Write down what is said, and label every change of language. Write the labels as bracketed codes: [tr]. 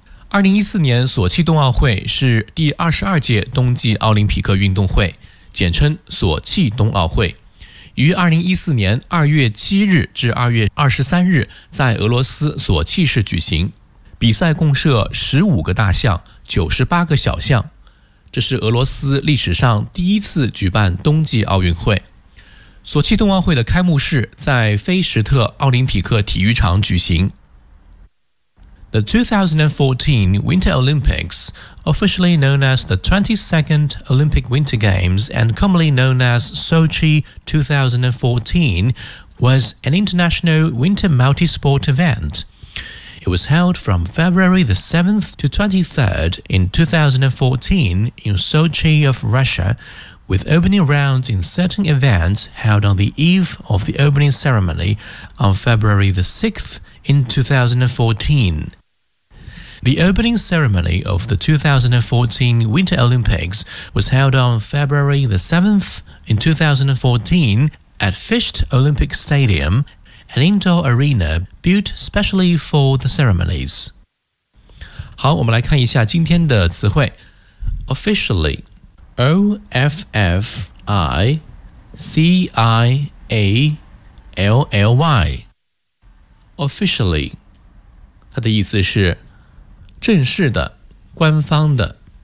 [zh] 2014年索契冬奥会是第22届冬季奥林匹克运动会，简称索契冬奥会，于2014年2月7日至2月23日在俄罗斯索契市举行，比赛共设15个大项，98个小项，这是俄罗斯历史上第一次举办冬季奥运会。索契冬奥会的开幕式在菲什特奥林匹克体育场举行。 [en] The 2014 Winter Olympics, officially known as the 22nd Olympic Winter Games and commonly known as Sochi 2014, was an international winter multi-sport event. It was held from February the 7th to 23rd in 2014 in Sochi of Russia,with opening rounds in certain events held on the eve of the opening ceremony on February the 6th in 2014. The opening ceremony of the 2014 Winter Olympics was held on February the 7th in 2014 at Fisht Olympic Stadium, an indoor arena built specially for the ceremonies. [zh] 好，我们来看一下今天的词汇。 Officially,O-F-F-I-C-I-A-L-L-Y Officially 它的意思是正式的、官方的。